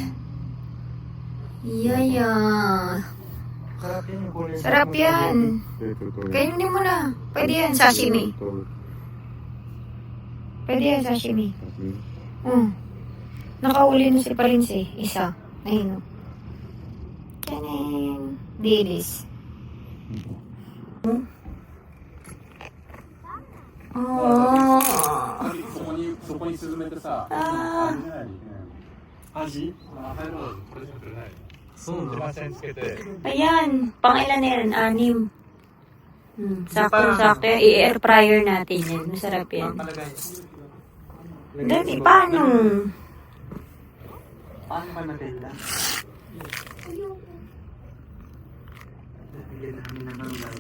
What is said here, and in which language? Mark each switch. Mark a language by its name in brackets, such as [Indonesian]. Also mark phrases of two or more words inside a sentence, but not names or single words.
[Filipino] Yaya. Sarap yan. Kainin mo na. Pwede yan, sashimi. Pwede yan, sashimi. Nakauli na si Prince eh. Isa. Ayun o. Kanin. Dilis. Oh. [Japanese] そこに沈めてさ、あアジ入ろう、これじゃくれない。そうなの。一番つけて。 [Filipino] Ayan. Pang ilan na yan? 6. Sakto-sakto yan. I- [English] air fryer [Filipino] natin yan. Masarap yan. Dati, paano? Paano ba Matilda? Lagyan namin ng ano guys.